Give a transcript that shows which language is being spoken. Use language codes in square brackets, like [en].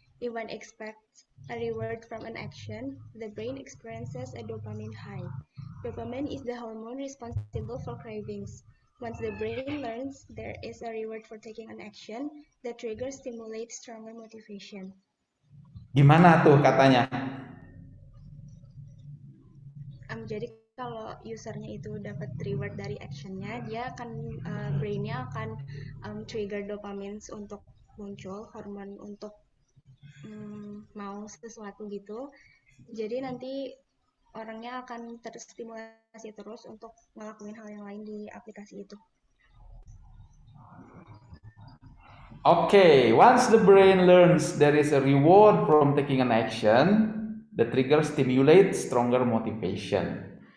[en] If one expects a reward from an action, the brain experiences a dopamine high. Dopamine is the hormone responsible for cravings. Once the brain learns there is a reward for taking an action, the trigger stimulates stronger motivation. [id] Gimana tuh katanya? Jadi kalau usernya itu dapat reward dari actionnya, dia akan brainnya akan trigger dopamine untuk muncul, hormon untuk mau sesuatu gitu. Jadi nanti orangnya akan terstimulasi terus untuk ngelakuin hal yang lain di aplikasi itu. [en] Okay, once the brain learns there is a reward from taking an action, the trigger stimulates stronger motivation.